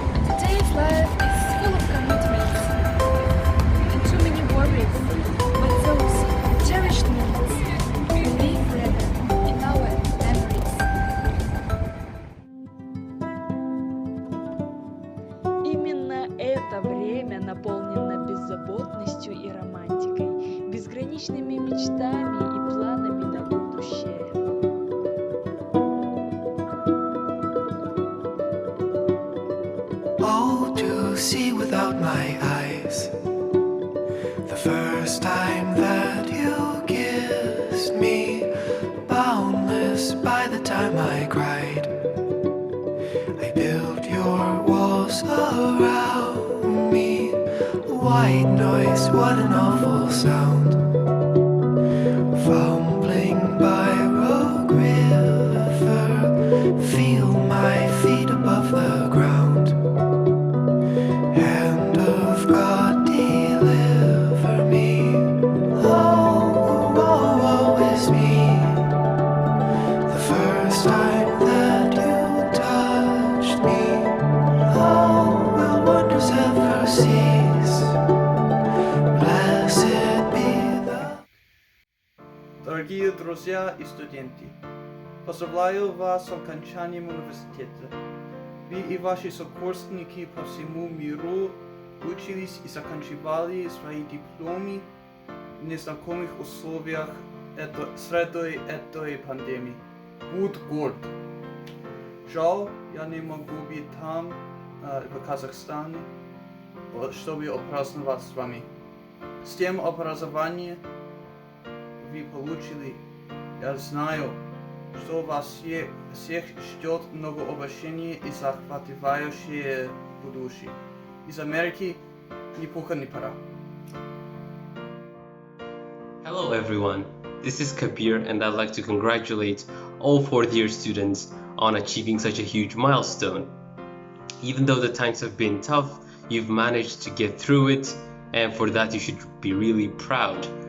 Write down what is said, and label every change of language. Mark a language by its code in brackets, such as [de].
[en] Today's life is full of commitments and too many worries, but those cherished moments will live forever in our memories. [ru] Именно это время наполнено беззаботностью и романтикой, безграничными мечтами и планами на будущее. [en] Oh, to see without my eyes. The first time that you kissed me, boundless by the time I cried. I built your walls around me. White noise, what an awful sound. Fumbling by Rogue River, feel my feet above the ground. Hand of God, deliver me. Oh, woe is me. The first time that you touched me, oh, will wonders ever cease? Blessed be the... [ru] Дорогие друзья и студенты, поздравляю вас с окончанием университета. Вы и ваши сокурсники по всему миру учились и заканчивали свои дипломы в незнакомых условиях среди этой пандемии. Будь горд! Жаль, я не могу быть там, в Казахстане, чтобы отпраздновать с вами. С тем образованием вы получили, я знаю, что вас всех ждет много обучения и захватывающее будущее. Из Америки ни пуха ни пара. [en] Hello everyone, this is Kabir and I'd like to congratulate all fourth-year students on achieving such a huge milestone. Even though the times have been tough, you've managed to get through it, and for that you should be really proud.